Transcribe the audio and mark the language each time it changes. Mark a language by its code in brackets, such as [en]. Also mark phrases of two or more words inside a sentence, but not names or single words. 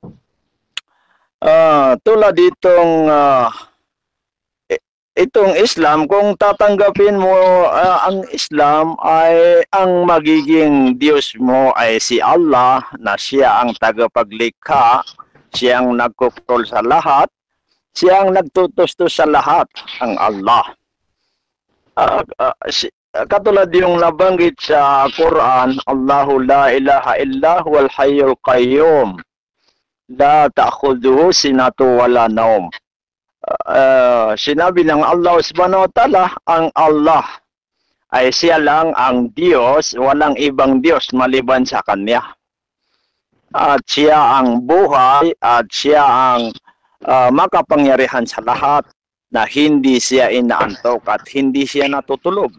[tl] Tulad itong Islam, kung tatanggapin mo ang Islam ay ang magiging Diyos mo ay si Allah na siya ang tagapaglikha, siya ang nagkukontrol sa lahat, siya ang nagtutustos sa lahat, ang Allah. Katulad yung nabanggit sa Quran, [ar] الله لا إله إلا هو الحي القيوم لا تأخذه سنة ولا نوم. [tl] Sinabi ng Allah [ar] سبحانه وتعالى, [tl] ang Allah ay siya lang ang Diyos, walang ibang Diyos maliban sa Kanya. At siya ang buhay at siya ang makapangyarihan sa lahat na hindi siya inaantok at hindi siya natutulog.